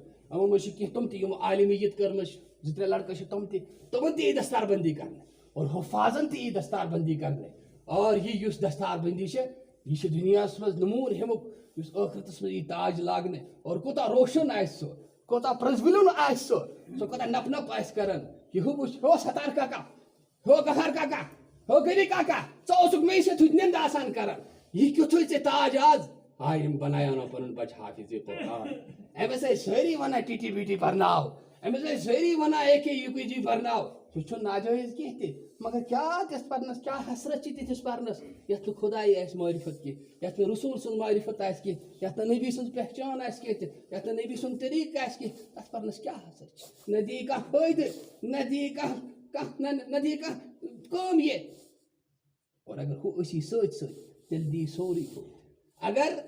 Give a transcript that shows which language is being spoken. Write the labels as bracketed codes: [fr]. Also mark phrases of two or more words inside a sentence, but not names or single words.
[ks] یِمو منٛز چھِ کینٛہہ تِم تہِ یِمو عالمیت کٔرمٕژ 2-3 لڑکہٕ چھِ تِم تہِ تِمن تہِ یی دستار بندی کرنہٕ اور حفاظن تہِ یی دستار بندی کرنہٕ اور یہِ یُس دستار بندی چھِ یہِ چھِ دُنیاہس منٛز نموٗن ہیٚمُک یُس ٲخرتس منٛز یی تاج لاگنہٕ اور کوٗتاہ روشن آسہِ سُہ کوٗتاہ پرٛزوُلُن آسہِ سُہ کوٗتاہ نپ نپ آسہِ کران یہِ ہُہ وٕچھ ہو ستار کاکا ہو گفار کاکا ہو گلی کاکا ژٕ اوسُکھ مے سۭتۍ نیند آسان کران یہِ کیُتھُے ژےٚ تاج آز آے یِم بنایانو پنُن بچہِ حافظ قرآن أمِس ٲسۍ سٲری ونان ٹی ٹی بی ٹی پرناو أمِس ٲسۍ سٲری ونان اے کے یوٗ کے جی پرناو سُہ چھُنہٕ ناجٲیز کینٛہہ تہِ مگر کیٛاہ تِژھ پرنس کیٛاہ حسرت چھِ تِتھِس پرنس یتھ نہٕ خۄدایی آسہِ معرفت کینٛہہ یتھ نہٕ رسوٗل سٕنٛز معرفت آسہِ کینٛہہ یتھ نہٕ نبی سٕنٛز پہچان آسہِ کینٛہہ تہِ یتھ نہٕ نبی سُنٛد طریٖقہٕ آسہِ کینٛہہ تتھ پرنس کیٛاہ حسرت چھِ نہ دِیہِ کانٛہہ فٲیدٕ نہ دِیہِ نہ دِیہِ کانٛہہ کٲم یہِ اور اگر ہُہ أسی سۭتۍ سۭتۍ تیٚلہِ دِیہِ سورُے فٲیدٕ اگر